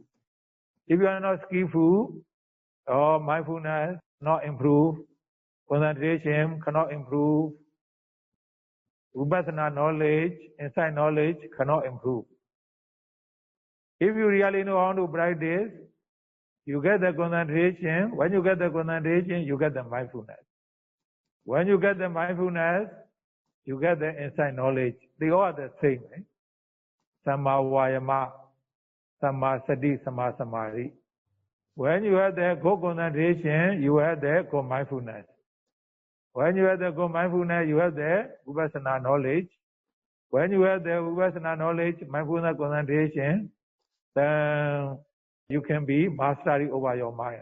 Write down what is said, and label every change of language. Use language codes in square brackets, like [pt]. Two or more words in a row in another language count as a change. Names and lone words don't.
[en] If you are not skillful, or mindfulness not improve, concentration cannot improve, vipassana knowledge, insight knowledge cannot improve. If you really know how to practice, you get the concentration. When you get the concentration, you get the mindfulness. When you get the mindfulness, you get the insight knowledge. They all are the same. Right? [pi] Samma vayama, samma sati, samma samadhi. [en] When you have the good concentration, you have the good mindfulness. When you have the good mindfulness, you have the vipassana knowledge. When you have the vipassana knowledge, mindfulness concentration, then you can be mastery over your mind.